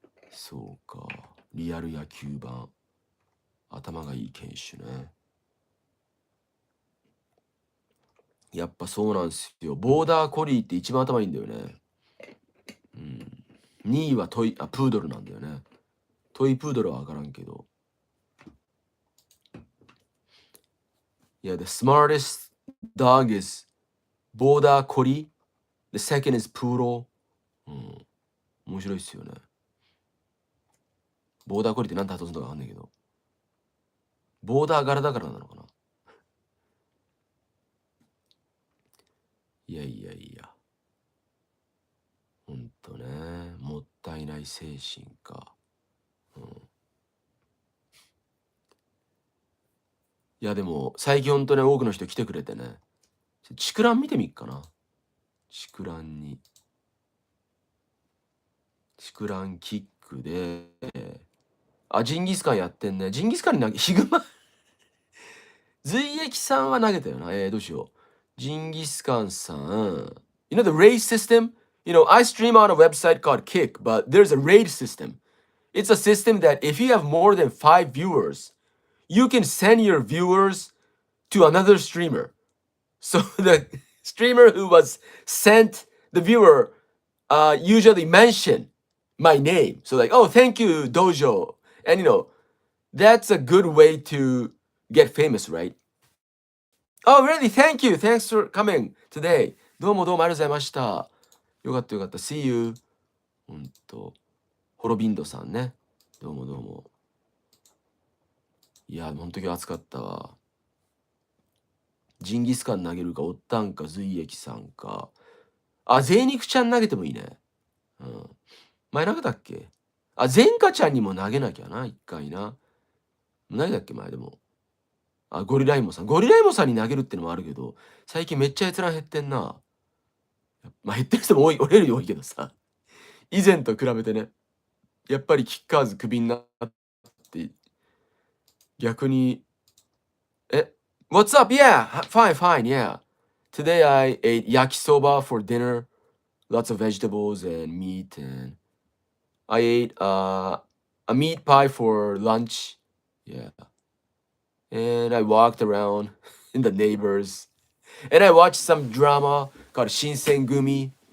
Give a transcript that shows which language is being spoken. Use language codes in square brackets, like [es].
[ja] そうか。リアル野球版。頭がいい犬種ね。やっぱそうなんすよ。ボーダーコリーって一番頭いいんだよね。 2位はプードルなんだよね。トイプードルはわからんけど。 [en] Yeah, the smartest dog is Border Collie. The second is Poodle. [ja] 面白いっすよね。ボーダーコリーって何て発音するのかわかんないけど。ボーダー柄だからなのかな。いや。ほんとね。もったいない精神か。いやでも最近ほんとね多くの人来てくれてね。竹蘭見てみっかな。竹蘭キックで、ジンギスカンやってんね。ジンギスカンにヒグマ随液さんは投げたよな。どうしよう。ジンギスカンさん。 [en] You know the raid system? I stream on a website called Kick, but there's a raid system. It's a system that if you have more than 5 viewers, you can send your viewers to another streamer. So the streamer who was sent the viewer usually mention my name. So like, oh, thank you, Dojo. And that's a good way to get famous, right? Oh, really? Thank you. Thanks for coming today. [ja] どうもありがとうございました。よかった。 [en] See you. [ja] ほんと。ホロビンドさんね。どうもどうも。いや、ほんとに暑かったわ。ジンギスカン投げるか、おったんか、随液さんか。あ、ゼイニクちゃん投げてもいいね。うん。前投げたっけ？あ、ゼンカちゃんにも投げなきゃな、一回な。投げたっけ、前でも。あ、ゴリライモさん。ゴリライモさんに投げるってのもあるけど、最近めっちゃ閲覧減ってんな。まあ、減ってる人も多い、俺より多いけどさ。以前と比べてね。やっぱりキッカーズクビになって、逆に、 [en] What's up? Yeah, fine, fine, yeah. Today I ate yakisoba for dinner, lots of vegetables and meat, and I ate a meat pie for lunch. Yeah. And I walked around in the neighbors. And I watched some drama called Shinsengumi.